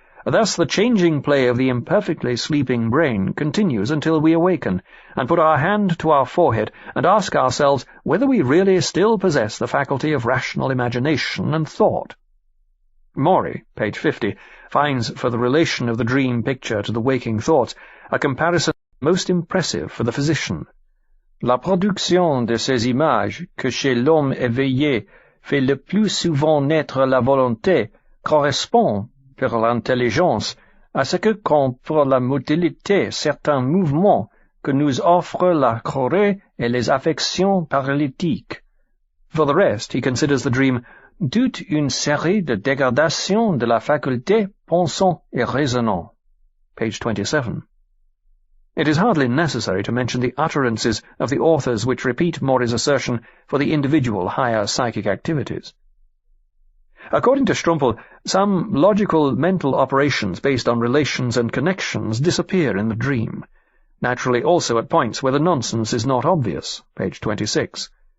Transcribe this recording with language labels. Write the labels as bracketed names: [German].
[English] Thus the changing play of the imperfectly sleeping brain continues until we awaken, and put our hand to our forehead, and ask ourselves whether we really still possess the faculty of rational imagination and thought. Maury, page 50, finds for the relation of the dream picture to the waking thoughts a comparison most impressive for the physician. [French] La production de ces images, que chez l'homme éveillé fait le plus souvent naître la volonté, correspond, pour l'intelligence, à ce que pour la motilité certains mouvements que nous offrent la chorée et les affections paralytiques. [English] For the rest, he considers the dream [French] toute une série de dégradations de la faculté pensant et raisonnant. [English] Page 27. It is hardly necessary to mention the utterances of the authors which repeat Maury's assertion for the individual higher psychic activities. According to Strumpel, some logical mental operations based on relations and connections disappear in the dream, naturally also at points where the nonsense is not obvious, page 26.